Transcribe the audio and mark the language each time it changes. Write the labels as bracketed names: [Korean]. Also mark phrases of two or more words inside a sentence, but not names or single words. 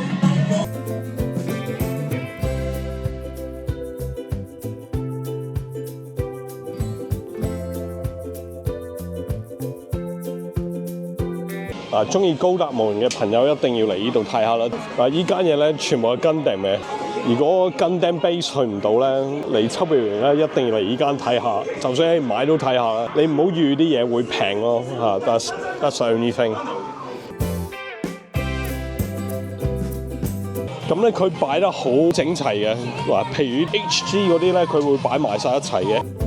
[Cantonese] 中意高達模型嘅朋友一定要嚟呢度睇下啦！依間嘢咧全部係Gundam嘅。如果Gundam Base 去唔到咧，嚟秋葉原咧一定要嚟依間睇下。就算你買都睇下啦，你唔好預啲嘢會平咯 [English] That's the only thing。 [Cantonese] 咁咧佢擺得好整齊嘅，譬如 HG 嗰啲咧，佢會擺埋晒一齊嘅。